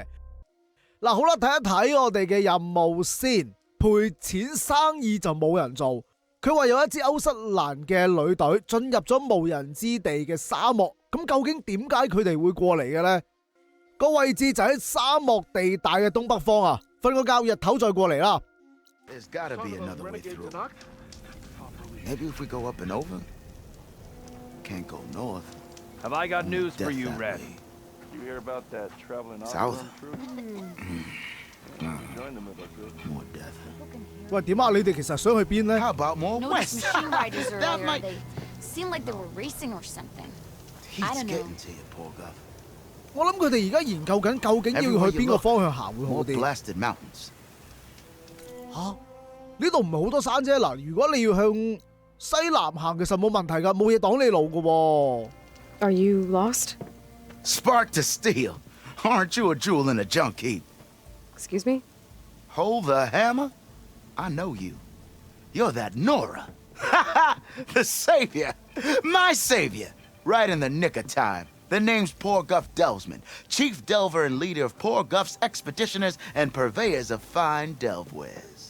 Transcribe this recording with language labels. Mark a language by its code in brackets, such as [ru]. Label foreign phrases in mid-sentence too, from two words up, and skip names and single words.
[yue] 好啦，睇一睇我哋嘅任務先。賠錢生意就冇人做。佢話有一支歐瑟蘭嘅旅隊進入咗無人之地嘅沙漠，咁究竟點解佢哋會過嚟嘅呢？個位置就喺沙漠地帶嘅東北方啊！瞓個覺，日頭再過嚟啦。 [en] There's gotta be another way through. Maybe if we go up and over. Can't go north. Have I got news for you, Red? You hear about that traveling South. Join them if I could. More death. [yue] 喂，點啊？你哋其實想去邊呢？ [en] How about more Noticed west? machine riders That earlier. might. They seemed like they were racing or something. He's I don't know. getting to you, poor guy. [yue] 我諗佢哋而家研究緊究竟要去邊個方向行會好 [en] More [yue] 啲。 [en] blasted mountains. [yue] 呢度唔係好多山啫。嗱，如果你要向西南行，其實冇問題㗎，冇嘢擋你路㗎喎。 [en] Are you lost? Spark to steel. Aren't you a jewel in a junk heap? Excuse me? Hold the hammer? I know you. You're that Nora. The savior. My savior. Right in the nick of time. The name's Poor Guff Delvesman, chief delver and leader of Poor Guff's expeditioners and purveyors of fine delvewares.